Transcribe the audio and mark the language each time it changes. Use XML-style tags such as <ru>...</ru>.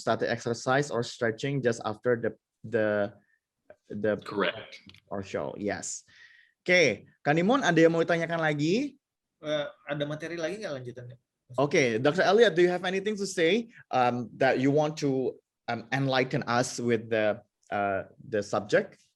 <en>Static exercise or stretching just after the Correct. or show. Yes.</en> <id>Oke, Kanimon, ada yang mau ditanyakan lagi? Ada materi lagi nggak lanjutannya?</id> <en>Okay, Dr. Elliot, do you have anything to say that you want to enlighten us with the subject?</en>